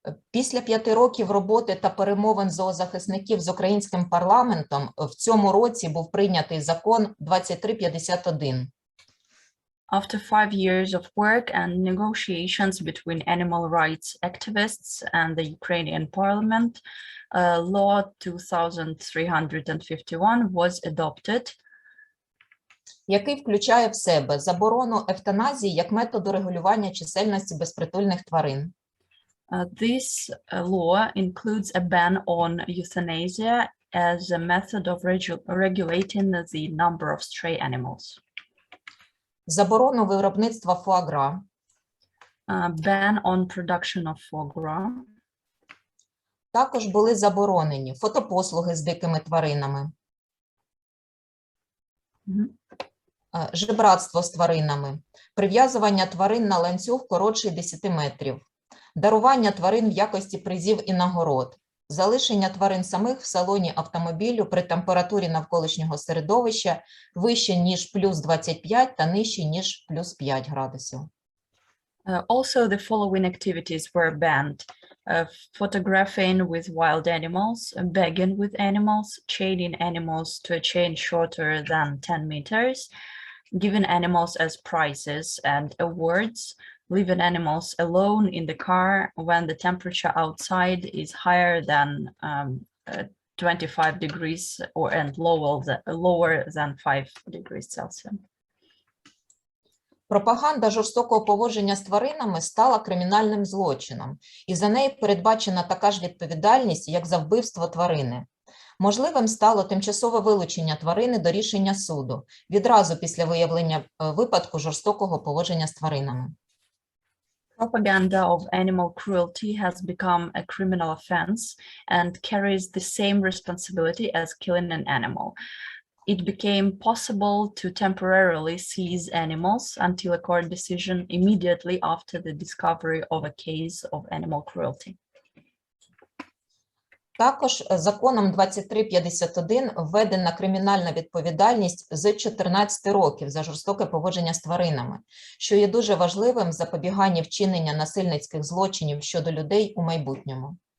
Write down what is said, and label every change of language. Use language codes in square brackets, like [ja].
[uk] Після 5 років роботи та перемовин зоозахисників з українським парламентом в цьому році був прийнятий закон 2351. [en] After 5 years of work and negotiations between animal rights activists and the Ukrainian parliament, Law 2351 was adopted, [uk] який включає в себе заборону евтаназії як методу регулювання чисельності безпритульних тварин. [en] This law includes a ban on euthanasia as a method of regulating the number of stray animals. [uk] Заборону виробництва фуагра. [en] Ban on production of foie gras. [uk] Також були заборонені фотопослуги з дикими тваринами, жебратство з тваринами, прив'язування тварин на ланцюг коротший 10 метрів, дарування тварин в якості призів і нагород, залишення тварин самих в салоні автомобілю при температурі навколишнього середовища вище, ніж плюс 25 та нижче, ніж плюс 5 градусів. [en] Also, the following activities were banned: photographing with wild animals, begging with animals, chaining animals to a chain shorter than 10 meters, giving animals as prizes and awards, leaving animals alone in the car when the temperature outside is higher than 25 degrees and lower than 5 degrees Celsius. [uk] Пропаганда жорстокого поводження з тваринами стала кримінальним злочином, і за неї передбачена така ж відповідальність, як за вбивство тварини. Можливим стало тимчасове вилучення тварини до рішення суду відразу після виявлення випадку жорстокого поводження з тваринами. [en] Propaganda of animal cruelty has become a criminal offense and carries the same responsibility as killing an animal. It became possible to temporarily seize animals until a court decision immediately after the discovery of a case of animal cruelty. [uk] Також законом 2351 введена кримінальна відповідальність з 14 років за жорстоке поводження з тваринами, що є дуже важливим в запобіганні вчинення насильницьких злочинів щодо людей у майбутньому.